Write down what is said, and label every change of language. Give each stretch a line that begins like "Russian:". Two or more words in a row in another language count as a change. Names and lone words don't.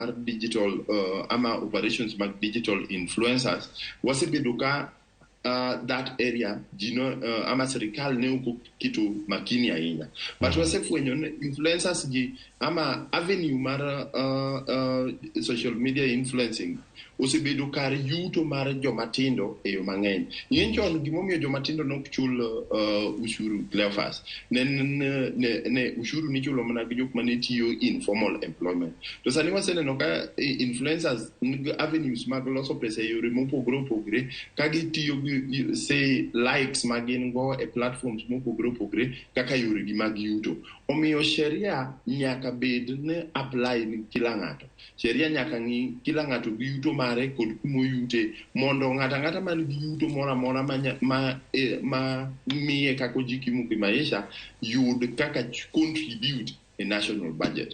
Luo (Kenya and Tanzania): digital ama operations mag
English: digital influencers
Luo (Kenya and Tanzania): wasebedo ka
English: that area
Luo (Kenya and Tanzania): ama serikal ne uko kitu makini ahinya but wasefwenyo influencers gi ama avenue mar
English: social media influencing
Luo (Kenya and Tanzania): osebedo kar yuto mar jomatindo e yo mang'eny. Ng'eny chon gimomiyo jomatindo nok chul ushuru Cleophas ne ushuru ni chulo mana gi jok mane tiyo
English: informal employment.
Luo (Kenya and Tanzania): To sani waseneno ka
English: influencers avenues
Luo (Kenya and Tanzania): mag loso pesa e yore mopogore opogore ka gitiyo gi
English: say likes
Luo (Kenya and Tanzania): magin go e platforms mopogore opogore kaka yore gi mag yuto. Omiyo sheria nyaka bed ne apply ni kila ng'ato. Sheria nyaka ng'i kila ng'ato gi yuto mare kod kumo yute mondo ng'ata man gi yuto mora ma miye kako jikimu kimaisha yud kaka contribute e
English: national budget.